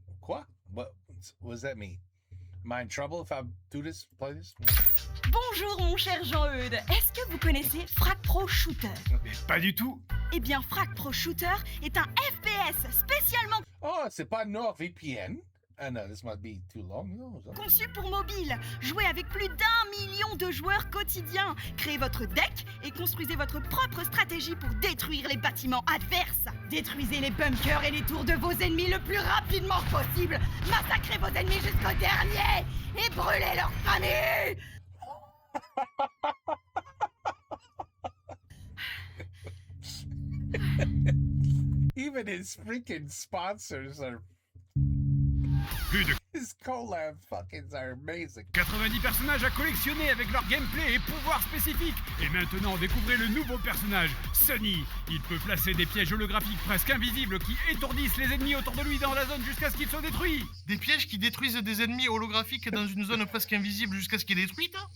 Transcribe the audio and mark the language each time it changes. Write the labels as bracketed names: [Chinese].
[English] What does that mean? Am I in trouble if I play this? [French] Bonjour mon cher Jean-Eudes, est-ce que vous connaissez Frag Pro Shooter? Pas du tout. Eh bien, Frag Pro Shooter est un FPS spécialement Oh, c'est pas NordVPN? [English] No, this might be too long. No, [French] conçu pour mobile. Jouez avec plus d'1 million de joueurs quotidiens. Créez votre deck et construisez votre propre stratégie pour détruire les bâtiments adverses. Détruisez les bunkers et les tours de vos ennemis le plus rapidement possible. Massacrez vos ennemis jusqu'au dernier et brûlez leur famille. [English] Even his freaking sponsors are... [French] Plus de [English] His collab fuckings are amazing. [French] 90 personnages à collectionner avec leur gameplay et pouvoirs spécifiques. Et maintenant, découvrez le nouveau personnage, Sonny. Il peut placer des pièges holographiques presque invisibles qui étourdissent les ennemis autour de lui dans la zone jusqu'à ce qu'il soit détruit. Des pièges qui détruisent des ennemis holographiques dans une zone presque invisible jusqu'à ce qu'il est détruite.